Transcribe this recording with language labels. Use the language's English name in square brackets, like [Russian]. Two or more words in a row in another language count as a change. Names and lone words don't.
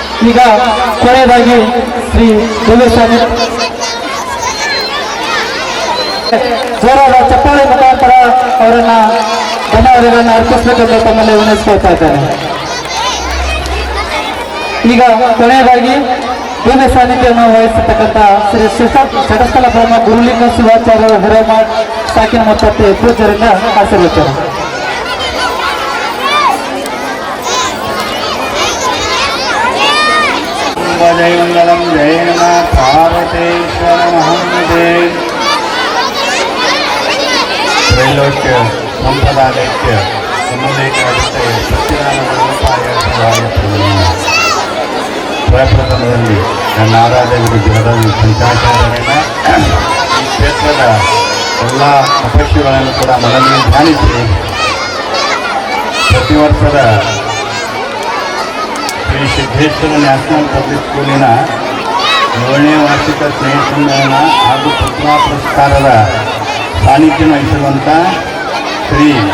[Kannada] ಈಗ ಕೊನೆಯದಾಗಿ ಶ್ರೀ ದೇವಸ್ವಾಮಿ ಜೋರಾದ ಚಪ್ಪಾಳೆ ಮುಖಾಂತರ ಅವರನ್ನ ಧನ್ಯವಾದಗಳನ್ನು ಅರ್ಪಿಸಬೇಕೆಂದು ತಮ್ಮಲ್ಲಿ ವಿನಂತಿಸ್ಕೊಳ್ತಾ ಇದ್ದೇನೆ. ಈಗ ಕೊನೆಯದಾಗಿ ದಿವ್ಯ ಸಾನ್ನಿಧ್ಯವನ್ನು ವಹಿಸತಕ್ಕಂಥ ಶ್ರೀ ಶಟಸ್ಥಲ ಬ್ರಹ್ಮ ಗುರುಲಿಂಗ ಶಿವಾಚಾರ್ಯ ಹಿರೇಮಾಡ್ ಸಾಕಿನ ಮತ್ತು ಪೂಜ್ಯರಿಂದ ಆಶೀರ್ವಚನ. [Sanskrit] जय मंगलम जय नमः पार्वतीश्वर महंदे त्रैलोक्य संप्रदायस्य ಸಮುದಾಯಕ್ಕೆ ಸತ್ಯನಾರಾಯಣ ರೂಪಾಯ [Kannada] ಪ್ರಪ್ರಥಮದಲ್ಲಿ ನನ್ನ ಆರಾಧಕರು ಜಗದಲ್ಲಿ ಪಂಚಾಚಾರ್ಯರನ್ನ ಈ ಕ್ಷೇತ್ರದ ಎಲ್ಲ ತಪಸ್ಸುಗಳನ್ನು ಕೂಡ ಮನದಲ್ಲಿ ಧ್ಯಾನಿಸಿ ಪ್ರತಿ ವರ್ಷದ ಶ್ರೀ ಸಿದ್ದೇಶ್ವರ ನ್ಯಾಷನಲ್ ಪಬ್ಲಿಕ್ ಸ್ಕೂಲಿನ 7ನೇ ವಾರ್ಷಿಕ ಸ್ನೇಹ ಸಮ್ಮೇಳನ ಹಾಗೂ ಪ್ರತಿಭಾ ಪುರಸ್ಕಾರದ ಸಾನ್ನಿಧ್ಯ ವಹಿಸುವಂಥ ಶ್ರೀ